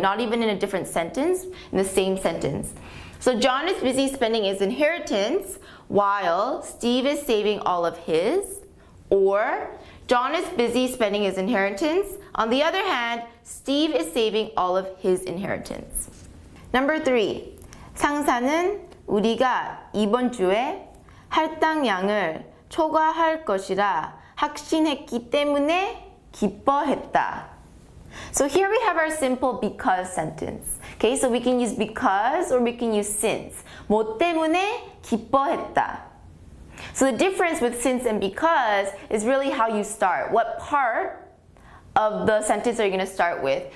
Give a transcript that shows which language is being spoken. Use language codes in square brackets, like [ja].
[en] Not even in a different sentence, in the same sentence. So John is busy spending his inheritance while Steve is saving all of his. Or John is busy spending his inheritance. On the other hand, Steve is saving all of his inheritance. Number 3. [ko] 상사는 우리가 이번 주에 할당량을 초과할 것이라 확신했기 때문에 기뻐했다. [en] So here we have our simple because sentence. Okay, so we can use because or we can use since. [ko] 뭐 때문에 기뻐했다. [en] So the difference with since and because is really how you start. What part of the sentence are you going to start with?